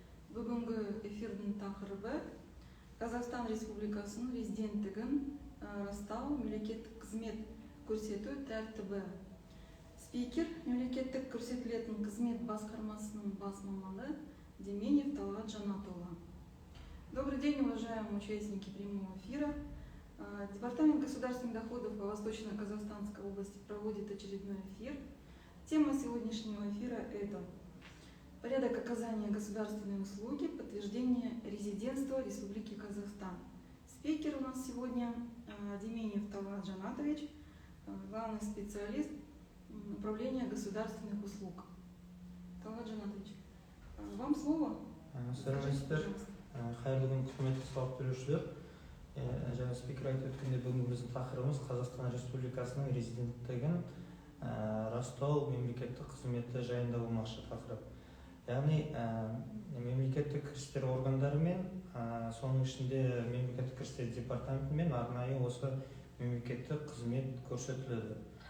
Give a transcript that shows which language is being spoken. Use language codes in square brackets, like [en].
[kk] Бүгінгі эфирдің тақырыбы Қазақстан Республикасының резиденттігін растау, мемлекеттік қызмет көрсету тәртібі. Спикер мемлекеттік көрсетілетін қызмет басқармасының бас маманы Деменев Талғат Жанатұлы. [ru] Добрый день, уважаемые участники прямого эфира. Департамент государственных доходов по Восточно-Казахстанской области проводит очередной эфир. Тема сегодняшнего эфира – это порядок оказания государственной услуги, подтверждение резидентства Республики Казахстан. Спикер у нас сегодня Деменев Талғат Жанатович, главный специалист управления государственных услуг. Талғат Жанатович, вам слово. [kk] Қайырлы күн, құрметті салық төлеушілер. Жаңа спикер айтып өткендей, бүгінгі біздің тақырыбымыз Қазақстан Республикасының резиденттігін растау мемлекеттік қызметі жайында болмақшы тақырып. Яғни мемлекеттік кірістер органдары мен соның ішінде мемлекеттік кірістер департаменті мен арнайы осы мемлекеттік қызмет көрсетіледі.